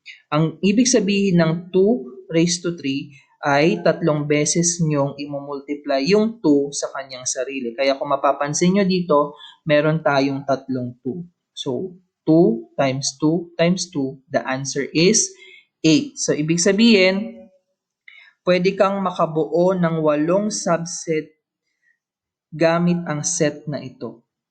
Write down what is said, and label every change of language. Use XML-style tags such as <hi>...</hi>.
<tl>Ang ibig sabihin ng 2 raised to 3 ay tatlong beses nyong imumultiply yung 2 sa kanyang sarili. Kaya kung mapapansin nyo dito, meron tayong tatlong 2.</tl> <en>So, 2 times 2 times 2, the answer is 8.</en> <tl>So, ibig sabihin, pwede kang makabuo ng 8 subset gamit ang set na ito.</tl>